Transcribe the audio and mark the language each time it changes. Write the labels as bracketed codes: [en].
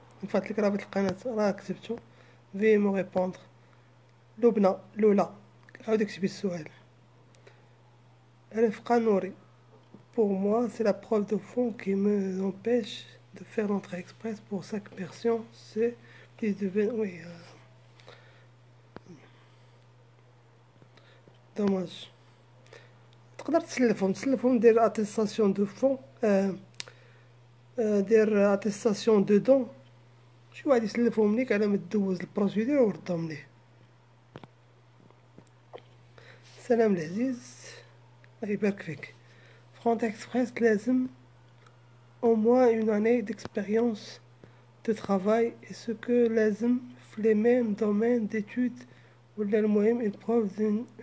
[ar] نفعت لك رابط القناة راه كتبتو في مو ريبوندر. لبنى لولا عاود اكتبي السؤال. رفقة نوري. [fr] Pour moi, c'est la preuve de fond qui me empêche de faire l'entrée express pour 5 personnes. C'est plus de 20... Oui, dommage. [ar] تقدر تسلفهم دير اتيستاسيون دو فون، دير اتيستاسيون دو دون. شي واحد يسلفهم ليك على ما تدوز البروسيدور وردهم ليه. سلام العزيز، الله يبارك فيك. [fr] فرونت اكسبريس لازم au moins une année d'expérience de travail et ce que لازم في les mêmes domaines d'études [ar] ولا المهم [fr] une preuve d'une...